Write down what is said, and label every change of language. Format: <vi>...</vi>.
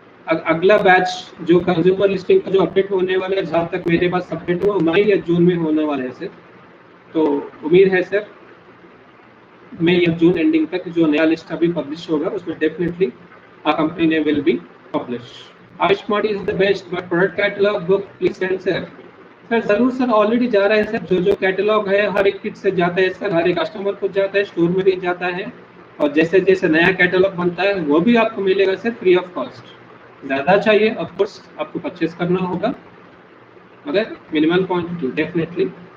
<hi>अगला बैच जो consumer listing का जो अपडेट होने वाला है, जहाँ तक मेरे पास अपडेट हुआ मई या जून में होने वाला है सर, तो उम्मीद है सर मई या जून एंडिंग तक जो नया लिस्ट अभी पब्लिश होगा उसमें definitely</hi> <en>our company name will be published. Ayushmart is the best, but product catalog book please send sir.</en> <hi>Sir जरूर सर, ऑलरेडी जा रहा है सर, जो जो कैटलॉग है हर एक किट से जाता है सर, हर एक कस्टमर को जाता है, स्टोर में भी जाता है, और जैसे जैसे नया कैटलॉग बनता है वो भी आपको मिलेगा सर फ्री ऑफ कॉस्ट। ज़्यादा चाहिए ऑफ कोर्स आपको परचेस करना होगा, मगर मिनिमल क्वांटिटी डेफिनेटली।</hi>